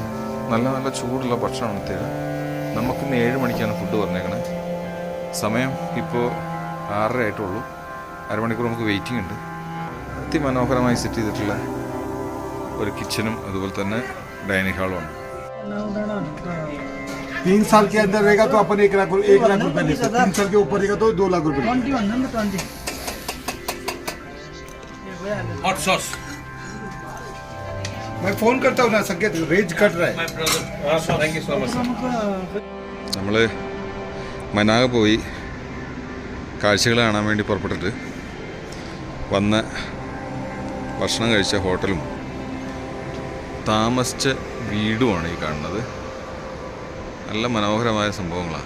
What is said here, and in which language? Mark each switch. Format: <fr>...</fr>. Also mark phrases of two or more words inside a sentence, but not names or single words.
<ml>നല്ല നല്ല ചൂടുള്ള ഭക്ഷണമാണ് തരിക. നമുക്കിന്ന് 7 മണിക്കാണ് ഫുഡ് പറഞ്ഞേക്കണേ. സമയം ഇപ്പോൾ 6:30 ആയിട്ടുള്ളൂ. അരമണിക്കൂർ നമുക്ക് വെയിറ്റിംഗ് ഉണ്ട്. അതിമനോഹരമായി സെറ്റ് ചെയ്തിട്ടുള്ള ഒരു കിച്ചനും അതുപോലെ തന്നെ ഡൈനിങ് ഹാളുമാണ്.</ml> <hi>3 साल के अंदर रहेगा तो अपन 1 लाख रुपए लेते हैं। 3 साल के ऊपर रहेगा तो 2 लाख रुपए। 21</hi> <en>hot sauce</en> <hi>मैं फोन करता हूँ ना, संकेत रेंज कट रहा है।</hi> <en>thank you so much.</en> <ml>നമ്മൾ മനാങ് പോയി കാഴ്ചകൾ കാണാൻ വേണ്ടി പുറപ്പെട്ടിട്ട് വന്ന് ഭക്ഷണം കഴിച്ച ഹോട്ടലും താമസിച്ച വീടുമാണ് ഈ കാണുന്നത്. നല്ല മനോഹരമായ സംഭവങ്ങളാണ്.</ml>